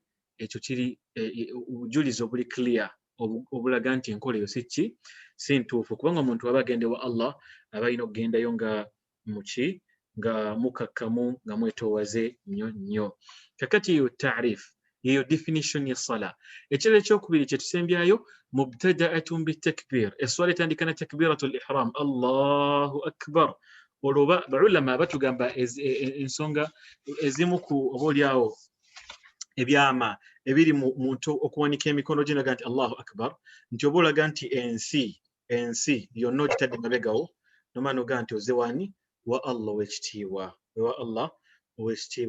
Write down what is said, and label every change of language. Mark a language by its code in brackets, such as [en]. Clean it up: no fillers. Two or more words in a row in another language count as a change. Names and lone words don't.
[lg] Ekyo kiri obujulizi obuli clear obulaga nti enkola eyo si ntuufu, kubanga omuntu aba agenda ewa Allah aba alina okugendayo nga muki nga mukakkamu nga mwetoowaze nnyo. Kakati yo taarif yeyo definition ya sala. Ekirala ekyokubiri kye tusembyayo [ar] مبتدأة بالتكبير, [lg] eswala etandika na [ar] تكبيرة الإحرام, الله أكبر. [lg] Olwo baulama batugamba ensonga ezimu ku oboolyawo ebyama ebiri mu muntu okuwanika emikono ginaga nti [ar] الله أكبر, [lg] nti oba olaga nti ensi yonna ogitadde mabegawo nomano ga nti ozewani wa Allah w'ekitiibwa, wa Allah ow'ekitiibwa.